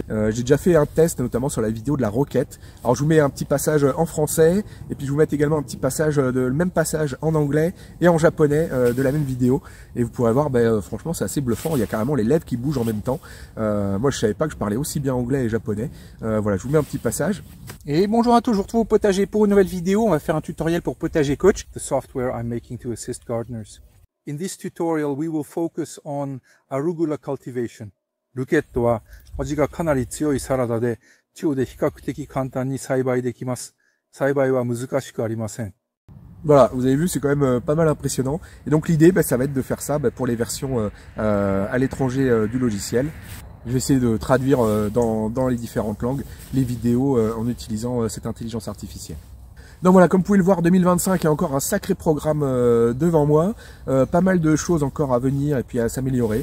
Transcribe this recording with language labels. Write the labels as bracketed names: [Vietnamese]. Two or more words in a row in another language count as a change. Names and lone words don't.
[French] J'ai déjà fait un test, notamment sur la vidéo de la roquette. Alors je vous mets un petit passage en français, et puis je vous mets également un petit passage, le même passage en anglais et en japonais de la même vidéo. Et vous pourrez voir, franchement c'est assez bluffant, il y a carrément les lèvres qui bougent en même temps. Moi je savais pas que je parlais aussi bien anglais et japonais. Voilà, je vous mets un petit passage. Et bonjour à tous, je vous retrouve au potager pour une nouvelle vidéo. On va faire un tutoriel pour [English] Potager Coach, the software I'm making to assist gardeners. In this tutorial, we will focus on arugula cultivation. [Japanese] ルケットは味がかなり強いサラダで、地で比較的簡単に栽培できます。栽培は難しくありません。 [French] Voilà, vous avez vu, c'est quand même pas mal impressionnant. Et donc l'idée, ça va être de faire ça pour les versions à l'étranger du logiciel. Je vais essayer de traduire dans les différentes langues les vidéos en utilisant cette intelligence artificielle. Donc voilà, comme vous pouvez le voir, 2025 a encore un sacré programme devant moi, pas mal de choses encore à venir et puis à s'améliorer.